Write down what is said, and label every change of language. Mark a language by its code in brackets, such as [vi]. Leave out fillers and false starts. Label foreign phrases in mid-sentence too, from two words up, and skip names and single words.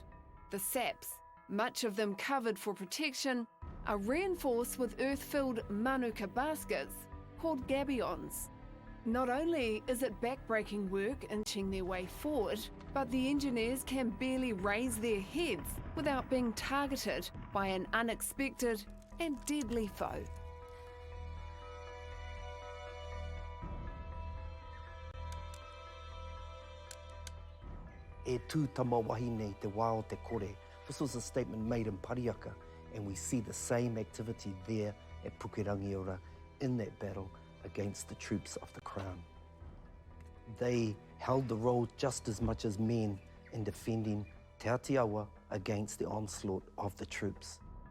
[en] The saps, much of them covered for protection, are reinforced with earth-filled manuka baskets called gabions. Not only is it back-breaking work inching their way forward, but the engineers can barely raise their heads without being targeted by an unexpected and deadly foe. [mi] E tū tama wahine te wā o te kore. [en] This was a statement made in Pariaka, and we see the same activity there at Pukerangiora in that battle against the troops of the Crown. They held the role just as much as men in defending Te Aotearoa against the onslaught of the troops.